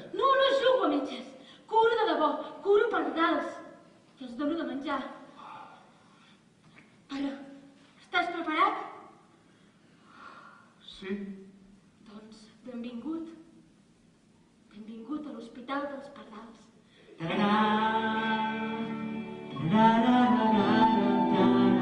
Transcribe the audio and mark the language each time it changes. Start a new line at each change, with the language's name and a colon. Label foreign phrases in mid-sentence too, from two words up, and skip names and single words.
Catalan: No jugo a metges. Curo de debò. Curo pardals. I els dono de menjar. Pare, estàs preparat? Sí. Doncs benvingut. Benvingut a l'Hospital dels Pardals. Ta-ra-ra, ta-ra-ra-ra-ra-ra.